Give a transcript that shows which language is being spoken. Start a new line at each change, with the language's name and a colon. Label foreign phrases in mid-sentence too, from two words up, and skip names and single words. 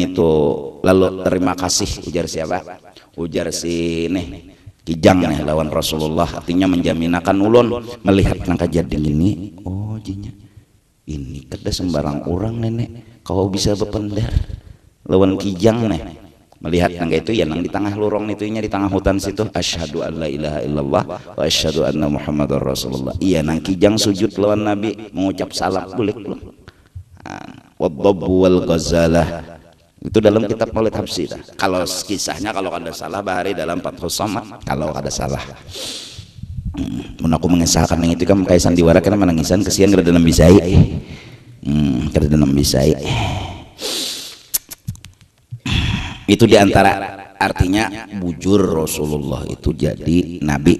Banjar: itu lalu terima kasih ujar siapa ujar si nih kijang nih lawan Rasulullah artinya menjaminakan ulun melihat nang kejadian ini oh jinya ini kada sembarang orang nenek kau bisa berpendar lawan kijang nih melihat nang itu ya nang di tengah lorong itunya di tengah hutan situ
Arabic: أشهد أن لا إله إلا الله وأشهد أن محمدا رسول الله
Banjar: iya nang kijang sujud lawan Nabi mengucap salam boleh pulang
Arabic: والضب والغزالة
Banjar: itu dalam kitab Maulid Habsyi kalau kisahnya kalau ada salah bahari dalam Fathus Samad kalau ada salah aku mengesahkan yang itu kan kayak sandiwara karena menangisan kesian kada dalam bisai kada dalam bisai itu diantara artinya bujur Rasulullah itu jadi Nabi